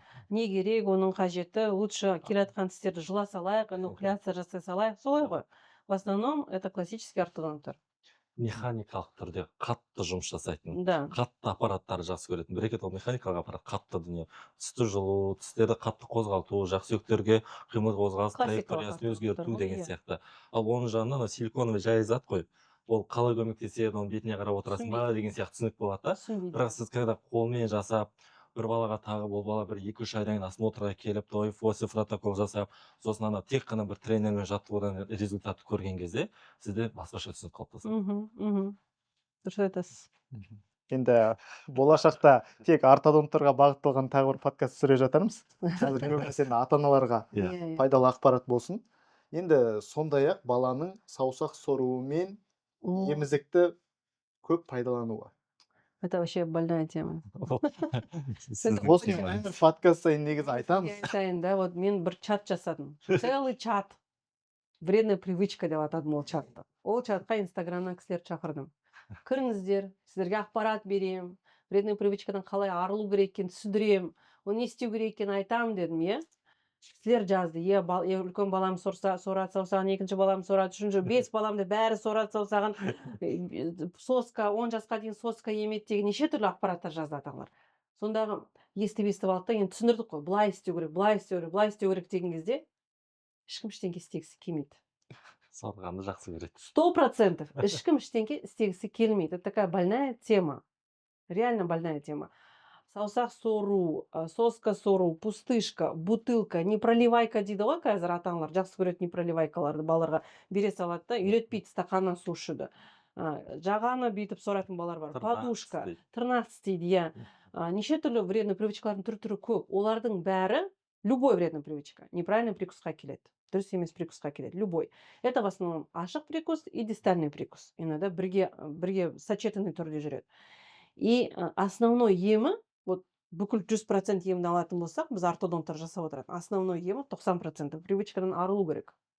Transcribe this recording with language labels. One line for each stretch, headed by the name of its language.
Kazakh: Не керек, оның қажеті, лучше келатқан тістерді жұла салайық, энуклеация жасай салайық, солай ғой.
Russian: В основном это классический ортодонттар.
Kazakh: Механикалық түрде қатты жұмыс жасайтын,
Russian: Да.
Kazakh: қатты аппараттарды жақсы көретін. Бір ол механикалық аппарат қатты дүние. Тісті жұлу, тістерді қатты қозғалту, жақсүйектерге қимыл қозғалыс траекториясын өзгерту деген сияқты. Ал оның жанынан силиконовый жай зат қой. Ол қалай көмектеседі, оның бетіне қарап отырасың ба деген сияқты түсінік болады да. Бірақ сіз когда қолмен жасап, бір балаға тағып, ол бала бір 2-3 айдан кейін осмотрға келіп, ТОИФ протокол жасап, сосын ана тек қана бір тренермен жаттығудан результатты көрген кезде сізде басқаша түсінік қалыптасады. Дұрыс айтасыз. Енді болашақта тек ортодонттарға бағытталған тағы бір подкаст түсіре жатармыз. Қазір көбінесе ата-аналарға пайдалы ақпарат болсын. Енді сондай-ақ баланың саусақ соруы мен емізікті көп пайдалануы.
Russian: Это вообще больная тема.
Kazakh: Осыны подкаст сайын негізі айтамыз. Айтайын, да, вот мен бір чат жасадым. Целый чат.
Russian: Вредная привычка
Kazakh: деп атадым ол чатты. Ол чатқа инстаграмнан кісілерді шақырдым. Кіріңіздер, сіздерге ақпарат берем, вредная привычкадан қалай арылу керек екенін түсіндірем, оны не істеу керек екенін айтамын дедім, е. Кісілер жазды, үлкен балам сорады саусағын, екінші балам сорады, үшінші 5 баламды бәрі сорады саусағын, соска, 10 жасқа дейін соска емеді деген неше түрлі ақпараттар жазды ата-аналар. Сондағы естіп алды да, енді түсіндірдік қой, былай істеу керек, былай істеу керек, былай істеу керек деген кезде ешкім ештеңе істегісі келмейді. Сорғанды жақсы көреді. 100% ешкім ештеңе істегісі келмейді.
Russian: Это такая больная тема. Реально больная тема.
Kazakh: Саусақ сору, соска сору, пустышка, бутылка, непроливайка дейді ғой қазір ата-аналар жақсы көреді непроливайкаларды балаларға бере салады да, үйретпейді стақаннан су ішуді. Жағаны бүйтіп соратын балалар бар. Подушка, тырнақ тістейді, иә. Неше түрлі вредный привычкалардың түрі көп. Олардың бәрі любой вредный привычка неправильный прикусқа келеді. Дұрыс емес прикусқа келеді.
Russian: Любой. Это в основном ашық прикус и дистальный прикус.
Kazakh: Иногда бірге сочетанный түрде жүреді. И основной емі, вот бүкіл 100% емді алатын болсақ, біз ортодонттар жасап отырады. Основной емі 90% привычкадан арылу керек.